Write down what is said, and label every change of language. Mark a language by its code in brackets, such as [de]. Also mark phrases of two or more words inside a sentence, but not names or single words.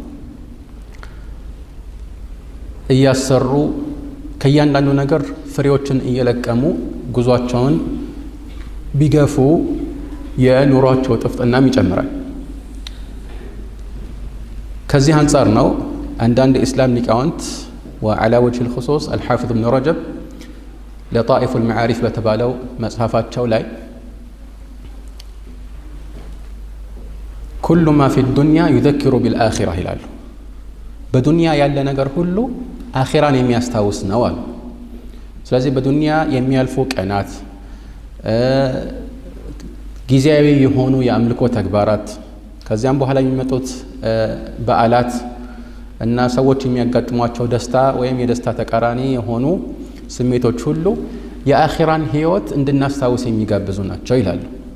[am] እያሰሩ ከእያንዳንዱ ነገር ፍሬዎችን እየለቀሙ ጉዟቸውን ቢገፉ የኑሯቸው ጥፍጥናም ይጨምራል። ከዚህ አንጻር ነው አንዳንድ ኢስላም ሊቃውንት [ar] وعلى وجه الخصوص الحافظ ابن رجب لطائف المعارف [am] በተባለው መጽሐፋቸው ላይ [ar] كل ما في الدنيا يذكر بالآخرة [am] ይላሉ። በዱንያ ያለ ነገር ሁሉ አኺራን የሚያስታውስ ነው አሉ። ስለዚህ በዱንያ የሚያልፉ ቀናት፣ ጊዜያዊ የሆኑ የአምልኮ ተግባራት፣ ከዚያም በኋላ የሚመጡት በዓላት እና ሰዎች የሚያጋጥሟቸው ደስታ ወይም የደስታ ተቃራኒ የሆኑ ስሜቶች ሁሉ የአኺራን ህይወት እንድናስታውስ የሚጋብዙ ናቸው ይላሉ።